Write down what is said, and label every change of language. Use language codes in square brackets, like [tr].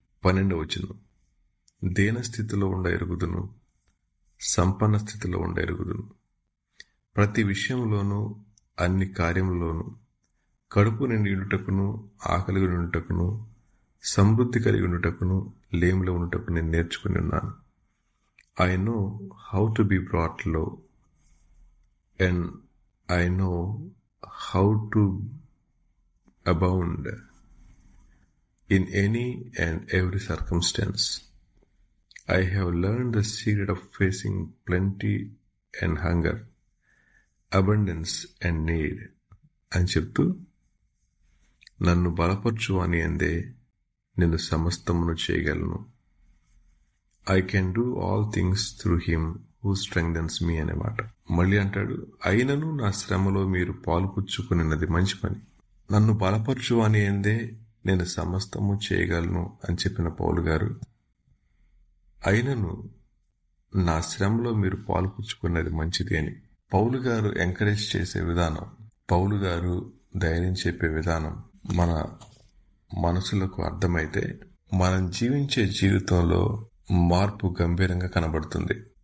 [te] 12వ వచనం, దీన స్థితిలో ఉండ ఎరుగుదును, సంపన్న స్థితిలో ఉండ ఎరుగుదును, ప్రతి విషయంలోనూ అన్ని కార్యములోనూ కడుపు నిండి ఉండుటకును, ఆకలి ఉండుటకును, సమృద్ధి కలిగి ఉండుటకును, లేమిలో ఉండుటకు నేను నేర్చుకుని ఉన్నాను. [en] I know how to be brought low, and I know how to abound in any and every circumstance. I have learned the secret of facing plenty and hunger, abundance and need. [te] అని చెప్తూ, నన్ను బలపరచు అని అందే నేను సమస్తమును చేయగలను. [en] I can do all things through him who strengthens me [te] అనే మాట. మళ్ళీ అంటాడు, అయినను నా శ్రమలో మీరు పాలుపుచ్చుకున్నది మంచి పని. నన్ను బలపరచు అని అందే నేను సమస్తము చేయగలను అని చెప్పిన పౌలు గారు, అయినను నా శ్రమలో మీరు పాలుపుచ్చుకున్నది మంచిది అని పౌలు గారు ఎంకరేజ్ చేసే విధానం, పౌలు గారు ధైర్యం చెప్పే విధానం మన మనసులకు అర్థమైతే మనం జీవించే జీవితంలో మార్పు గంభీరంగా కనబడుతుంది.